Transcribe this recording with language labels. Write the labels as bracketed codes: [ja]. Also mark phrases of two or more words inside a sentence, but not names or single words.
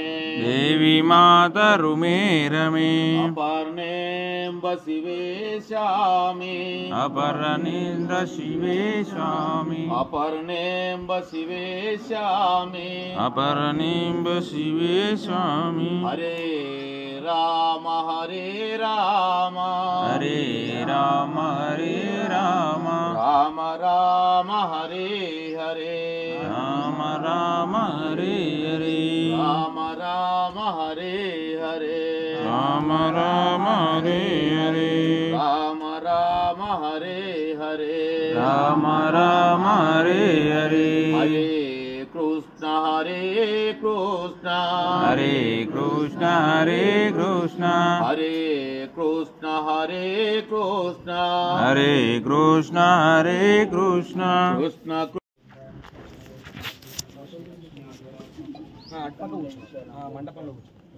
[sa] దేవి మాత రుమే రమే. అపర్ణేంబ శివేశామి అపర్ణేంద్ర శివేశామి అపర్ణేంబ శివేశామి అపర్ణేంబ శివేశామి. హరే రామ హరే రామ హరే రామ హరే రామ రామ రామ హరే హరే రామ రామ హరే హరే రామ రామ హరే హరే రామ రామ హరే హరే రామ రామ హరే హరే రామ రామ హరే హరే. హరే కృష్ణ హరే కృష్ణ హరే కృష్ణ హరే కృష్ణ హరే కృష్ణ కృష్ణ హరే కృష్ణ హరే కృష్ణ హరే కృష్ణ కృష్ణ [te] అటుపక్క కూర్చో మండపంలో కూర్చో